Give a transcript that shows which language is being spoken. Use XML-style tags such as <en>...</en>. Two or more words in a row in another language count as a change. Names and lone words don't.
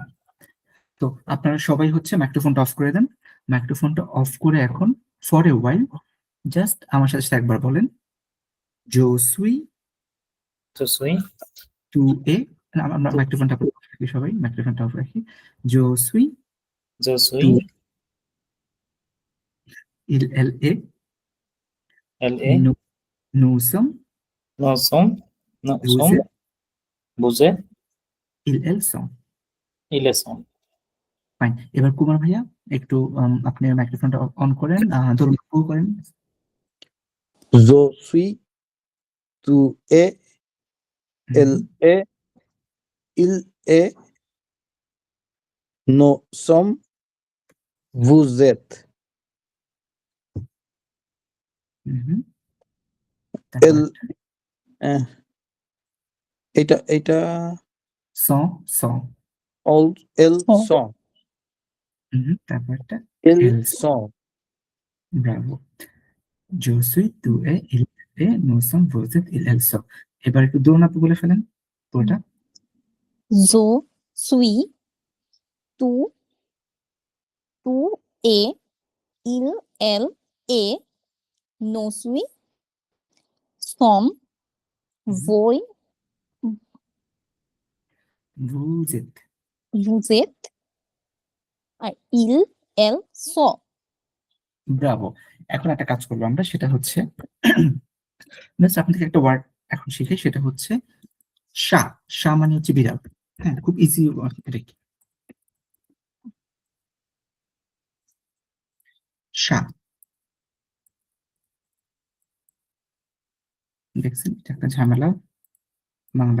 <bn>তো আপনারা সবাই হচ্ছে মাইক্রোফোনটা অফ করে দেন, মাইক্রোফোনটা অফ করে এখন</bn> <en>for a while</en> <bn>জাস্ট আমার সাথে সাথে একবার বলেন,</bn> <fr>je suis je suis, tu es,</fr> <bn>আমরা মাইক্রোফোনটা অফ রাখি, সবাই মাইক্রোফোনটা অফ রাখি,</bn> <fr>je suis je suis, tu il elle est, elle est, nous sommes, nous sommes, nous vous সম, êtes,</fr> <bn>বুঝে,</bn> <fr>ils elles sont। il est sommes.</fr> <bn>ফাইন, এবার কুমার ভাইয়া একটু আপনি মাইক্রোফোনটা অন করেন, ধরুন শুরু করেন।</bn> <fr>je suis tu es, elle est, il est, nous sommes, vous êtes, হুম,</fr> <bn>এল, এটা</bn> <fr>sont sont, il, elle sont,</fr> <bn>তারপরটা</bn> <fr>এল এল সং,</fr> <bn>ব্রাভো,</bn> <fr>je suis, tu es, il est, nous sommes, vous êtes, ils elles sont।</fr> <bn>এবার একটু দোন আপু বলে ফেলেন পুরোটা।</bn> <fr>Je suis, tu, tu es, il, elle est, nous suis, sommes, vous, vous êtes, vous êtes, আর il, elle sont।</fr> <bn>ব্রাভো। এখন একটা কাজ করবো আমরা, সেটা হচ্ছে জাস্ট আপনার থেকে একটা ওয়ার্ড এখন শিখে, সেটা হচ্ছে শা। শা মানে হচ্ছে বিড়াল। হ্যাঁ, খুব ইজি, এটা কি শা, দেখছেন এটা একটা ঝামেলা বাংলা।</bn>